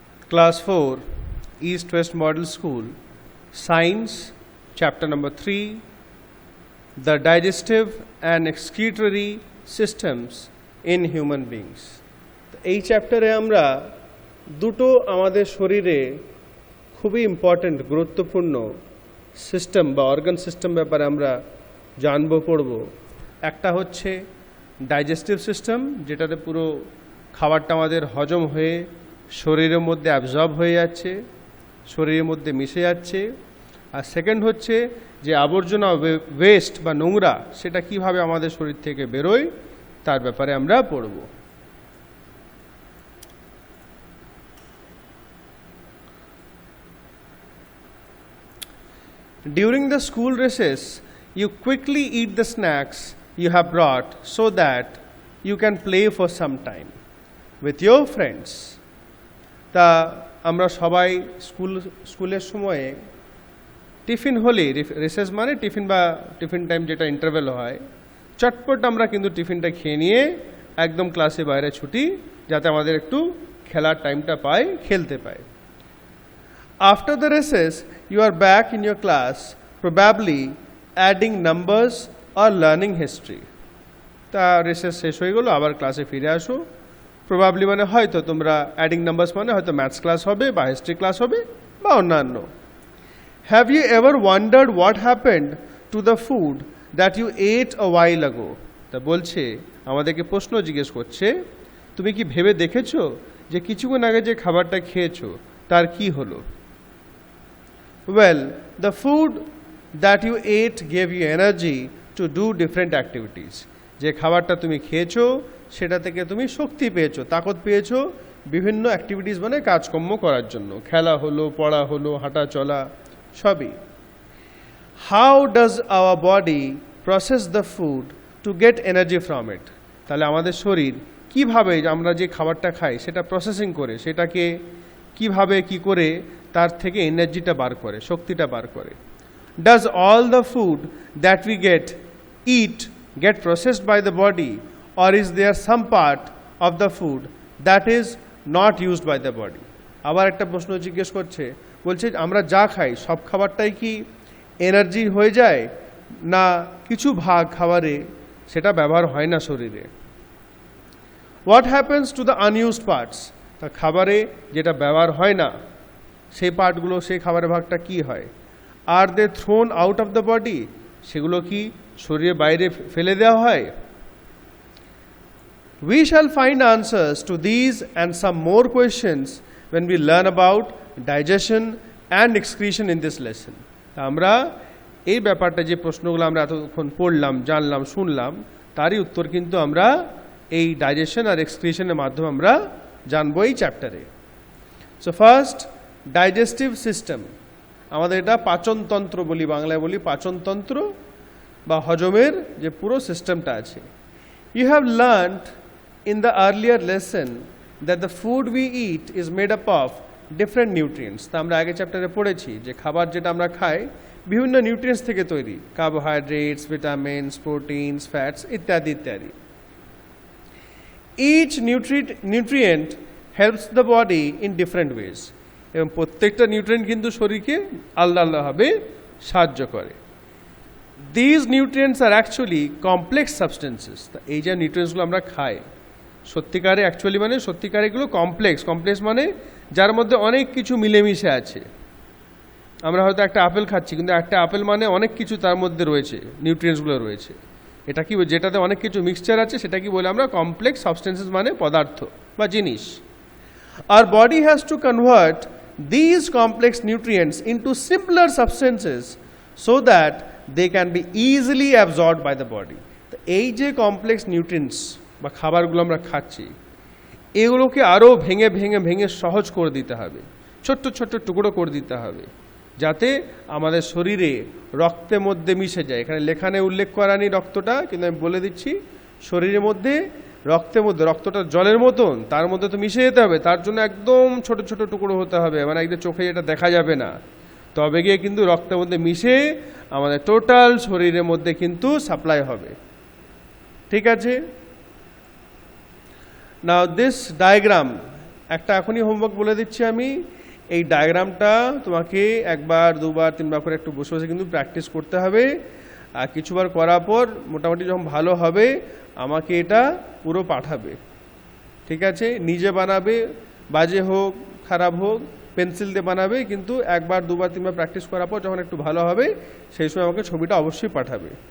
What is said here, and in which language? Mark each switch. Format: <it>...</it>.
<en>Class 4, East West Model School, Science, Chapter number 3, The Digestive and Excretory Systems in Human Beings.</en> <bn>এই চ্যাপ্টারে আমরা দুটো আমাদের শরীরে খুবই ইম্পর্ট্যান্ট গুরুত্বপূর্ণ সিস্টেম বা অর্গান সিস্টেম ব্যাপারে আমরা জানবো পড়ব। একটা হচ্ছে ডাইজেস্টিভ সিস্টেম, যেটাতে পুরো খাবারটা আমাদের হজম হয়ে শরীরের মধ্যে অ্যাবজর্ব হয়ে যাচ্ছে, শরীরের মধ্যে মিশে যাচ্ছে। আর সেকেন্ড হচ্ছে যে আবর্জনা ওয়েস্ট বা নোংরা সেটা কিভাবে আমাদের শরীর থেকে বেরোয় তার ব্যাপারে আমরা পড়ব।</bn> <en>During the school recess, you quickly eat the snacks you have brought so that you can play for some time with your friends.</en> <bn>তা আমরা সবাই স্কুলের সময়ে টিফিন হলে, রেসেস মানে টিফিন বা টিফিন টাইম যেটা ইন্টারভেল হয়, চটপট আমরা কিন্তু টিফিনটা খেয়ে নিয়ে একদম ক্লাসে বাইরে ছুটি, যাতে আমাদের একটু খেলার টাইমটা পাই, খেলতে পাই।</bn> <en>After the recess, you are back in your class, probably adding numbers or learning history.</en> <bn>তা রেসেস শেষ হয়ে গেলো, আবার ক্লাসে ফিরে আসো। প্রবাবলি মানে হয়তো তোমরা অ্যাডিং নাম্বারস মানে হয়তো ম্যাথস ক্লাস হবে বা হিস্ট্রি ক্লাস হবে বা অন্যান্য।</bn> <en>Have you ever wondered what happened to the food that you ate a while ago?</en> <bn>তা বলছে, আমাদেরকে প্রশ্ন জিজ্ঞেস করছে, তুমি কি ভেবে দেখেছো যে কিছুক্ষণ আগে যে খাবারটা খেয়েছো তার কি হলো?</bn> <en>Well, the food that you ate gave you energy to do different activities.</en> <bn>যে খাবারটা তুমি খেয়েছো সেটা থেকে তুমি শক্তি পেয়েছো, তাকত পেয়েছো বিভিন্ন অ্যাক্টিভিটিস মানে কাজকর্ম করার জন্য, খেলা হলো, পড়া হলো, হাঁটা চলা সবই।</bn> <en>How does our body process the food to get energy from it?</en> <bn>তাহলে আমাদের শরীর কিভাবে আমরা যে খাবারটা খাই সেটা প্রসেসিং করে, সেটাকে কিভাবে কি করে তার থেকে এনার্জিটা বার করে, শক্তিটা বার করে।</bn> <en>Does all the food that we eat get processed by the body, or is there some part of the food that is not used by the body?</en> <bn>আবার একটা প্রশ্ন জিজ্ঞেস করছে, বলছে আমরা যা খাই সব খাবারটাই কি এনার্জি হয়ে যায়, না কিছু ভাগ খাবারে সেটা ব্যবহার হয় না শরীরে?</bn> <en>What happens to the unused parts?</en> <bn>তা খাবারে যেটা ব্যবহার হয় না সেই পার্টগুলো, সেই খাবারের ভাগটা কি হয়?</bn> <en>Are they thrown out of the body?</en> <bn>সেগুলো কি শরীরের বাইরে ফেলে দেওয়া হয়?</bn> <en>We shall find answers to these and some more questions when we learn about digestion and excretion in this lesson.</en> <bn>আমরা এই ব্যাপারটা, যে প্রশ্নগুলো আমরা এতক্ষণ পড়লাম, জানলাম, শুনলাম, তারই উত্তর কিন্তু আমরা এই ডাইজেশন আর এক্সক্রিশনের মাধ্যমে আমরা জানবো এই চ্যাপ্টারে। So first, digestive system. আমাদের এটা পাচনতন্ত্র বলি, বাংলায় বলি পাচনতন্ত্র বা হজমের যে পুরো সিস্টেমটা আছে।</bn> <en>You have learned in the earlier lesson that the food we eat is made up of different nutrients.</en> <bn>তা আমরা আগে চ্যাপ্টারে পড়েছি যে খাবার যেটা আমরা খাই বিভিন্ন নিউট্রিয়েন্টস থেকে তৈরি, কার্বোহাইড্রেটস, ভিটামিনস, প্রোটিনস, ফ্যাটস ইত্যাদি ইত্যাদি।</bn> <en>Each nutrient helps the body in different ways.</en> <bn>এবং প্রত্যেকটা নিউট্রিয়েন্ট কিন্তু শরীরকে আলাদা আলাদাভাবে সাহায্য করে।</bn> <en>These nutrients are actually complex substances.</en> <bn>এই যে নিউট্রিয়েন্টসগুলো আমরা খাই সত্যিকারে অ্যাকচুয়ালি মানে সত্যিকারে এগুলো কমপ্লেক্স মানে যার মধ্যে অনেক কিছু মিলেমিশে আছে। আমরা হয়তো একটা আপেল খাচ্ছি, কিন্তু একটা আপেল মানে অনেক কিছু তার মধ্যে রয়েছে, নিউট্রিয়েন্টসগুলো রয়েছে। এটা কি, যেটাতে অনেক কিছু মিক্সচার আছে সেটা কি বলে আমরা কমপ্লেক্স সাবস্টেন্সেস মানে পদার্থ বা জিনিস।</bn> <en>Our body has to convert these complex nutrients into simpler substances so that they can be easily absorbed by the body.</en> <bn>তো এই যে কমপ্লেক্স নিউট্রিয়েন্টস বা খাবারগুলো আমরা খাচ্ছি এগুলোকে আরও ভেঙে ভেঙে ভেঙে সহজ করে দিতে হবে, ছোট্ট ছোট্ট টুকরো করে দিতে হবে, যাতে আমাদের শরীরে রক্তের মধ্যে মিশে যায়। এখানে লেখানে উল্লেখ করা নেই রক্তটা, কিন্তু আমি বলে দিচ্ছি শরীরের মধ্যে রক্তের মধ্যে, রক্তটা জলের মতন তার মধ্যে তো মিশে যেতে হবে, তার জন্য একদম ছোট ছোট টুকরো হতে হবে, মানে একদম চোখে যেটা দেখা যাবে না, তবে গিয়ে কিন্তু রক্তের মধ্যে মিশে আমাদের টোটাল শরীরের মধ্যে কিন্তু সাপ্লাই হবে। ঠিক আছে?</bn> <en>Now this diagram</en> <bn>একটা এখনই হোমওয়ার্ক বলে দিচ্ছি আমি, এই ডায়াগ্রামটা তোমাকে একবার দুবার তিনবার করে একটু বসে বসে কিন্তু প্র্যাকটিস করতে হবে। আর কিছুবার করার পর মোটামুটি যখন ভালো হবে আমাকে এটা পুরো পাঠাবে, ঠিক আছে? নিজে বানাবে, বাজে হোক খারাপ হোক পেন্সিল দিয়ে বানাবে, কিন্তু একবার দুবার তিনবার প্র্যাকটিস করার পর যখন একটু ভালো হবে সেই সময় আমাকে ছবিটা অবশ্যই পাঠাবে।</bn>